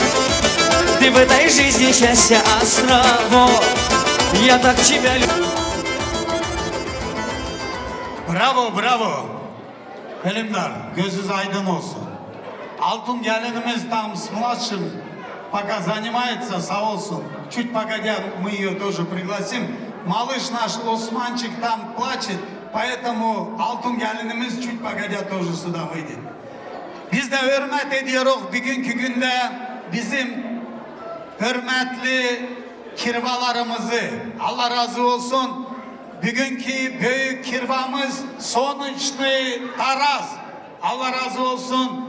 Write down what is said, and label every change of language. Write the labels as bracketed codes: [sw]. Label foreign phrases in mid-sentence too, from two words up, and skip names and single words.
[ru] Ты в этой жизни счастья островок. Я так тебя люблю. Bravo, bravo. [tr] Elimler, gözünüz aydın olsun. Altın gelinimiz [ru] там с младшим пока занимается, [tr] sağ olsun. [ru] Чуть погодя мы ее тоже пригласим. Малыш наш Османчик там плачет, поэтому [tr] altın gelinimiz [ru] чуть погодя тоже сюда выйдет. [tr] Biz de hürmet ediyoruz bugünkü günde bizim hürmetli kirvalarımızı. Allah razı olsun. Bugünkü büyük kirvamız sonuçlu Taraz. Allah razı olsun.